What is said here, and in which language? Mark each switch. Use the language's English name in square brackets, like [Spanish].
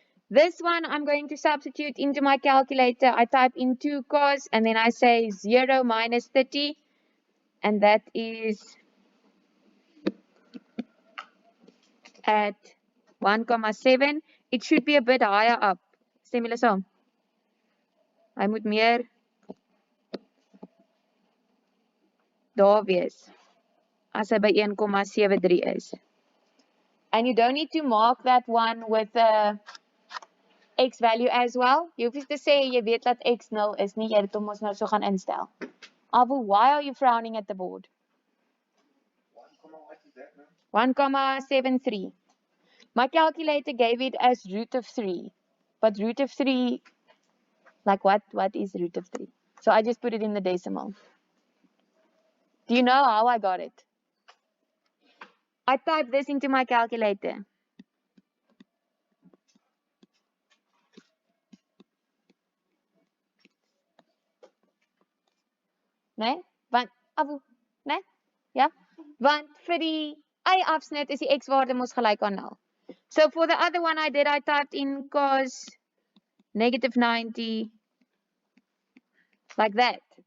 [English] This one I'm going to substitute into my calculator. I type in 2 cos and then I say 0 minus 30. And that is at 1,7. It should be a bit higher up. [Afrikaans] Stem julle saam? Hy moet meer daar wees as hy by 1,73 is. [English] And you don't need to mark that one with a x value as well. [Afrikaans] Jy hoef nie te sê jy weet dat x 0 is nie, jy het hom ons nou so gaan instel. [English] Abu, why are you frowning at the board? 1,73. My calculator gave it as root of 3. But root of 3, like what is root of 3? So I just put it in the decimal. Do you know how I got it? I typed this into my calculator. [Afrikaans] Nee? Want, Abu, nee? Ja? Want vir die y-afsnit is die x-waarde mos gelyk aan 0. [English] So for the other one I typed in cos negative 90, like that.